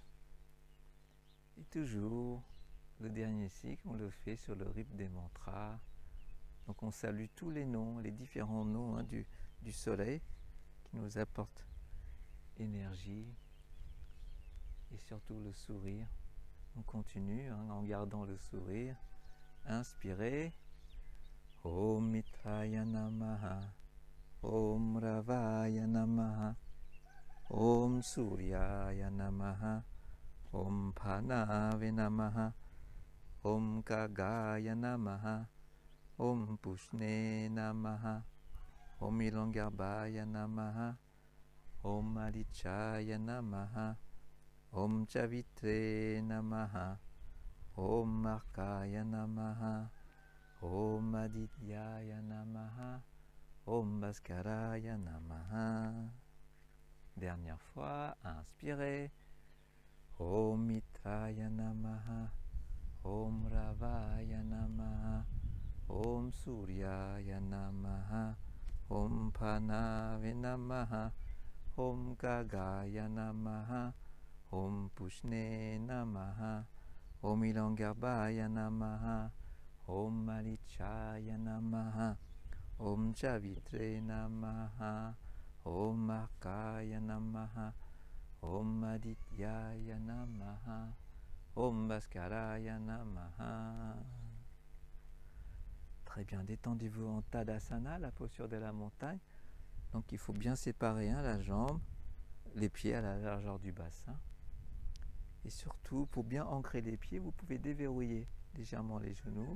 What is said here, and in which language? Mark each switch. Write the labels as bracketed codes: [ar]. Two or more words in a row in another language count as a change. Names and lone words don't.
[fr] Et toujours, le dernier cycle, on le fait sur le rythme des mantras. Donc on salue tous les noms, les différents noms du soleil qui nous apportent énergie et surtout le sourire. On continue en gardant le sourire. Inspirez. [sa] Om Mitraya Namaha. Om Ravaya Namaha. Om Suryaya Namaha. Om Pranave Namaha. Om Kagaya Namaha. Om Pushne Namaha. Om Ilangarbhaya Namaha. Om Alichaya Namaha. Om Chavitre Namaha. Om Markaya Namaha. Om Adityaya Namaha. Om Bhaskaraya Namaha. [fr] Dernière fois, inspirez. [sa] Om Mitraya Namaha. Om Ravaya Namaha. Om Suryaya Namaha. Om Pranave Namaha. Om Kagaya Namaha. Om Pushne Namaha. Om Ilangarbhaya Namaha. Om Alichaya Namaha. Om Chavitre Namaha. Om Markaya Namaha. Om Adityaya Namaha. Om Bhaskaraya Namaha. [fr] Très bien, détendez-vous en Tadasana, la posture de la montagne. Donc il faut bien séparer la jambe, les pieds à la largeur du bassin. Et surtout, pour bien ancrer les pieds, vous pouvez déverrouiller légèrement les genoux.